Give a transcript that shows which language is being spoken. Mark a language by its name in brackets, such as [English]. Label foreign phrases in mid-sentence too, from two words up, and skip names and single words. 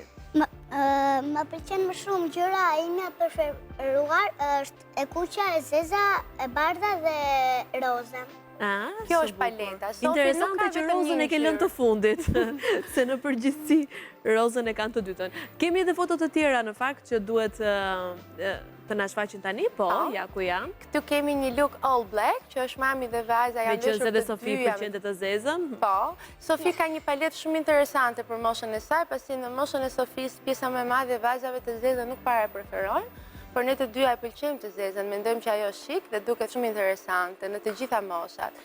[Albanian] Më pëlqen më shumë gjëra ime preferuar është e kuqja, e zeza, e bardha dhe roza. Kjo është paleta. Interesante që rozën e ke lënë të fundit, se në përgjithësi rozën e kanë të dytën. Kemi edhe foto të tjera në fakt që duhet të na shfaqin tani, po, ja ku janë. Këtu kemi një [English] look all black, [Albanian] që është mami dhe vajza janë veshur të dyja. Me qënë se dhe Sofi pëlqente të zezën. Po, Sofi ka një palet shumë interesante për moshën e saj, pasi në moshën e Sofis pjesa më e madhe e vajzave të zezën nuk para preferojnë. Por ne të dyja e pëlqejmë të zezën, mendojmë që ajo është shik dhe duket shumë interesante në të gjitha moshat.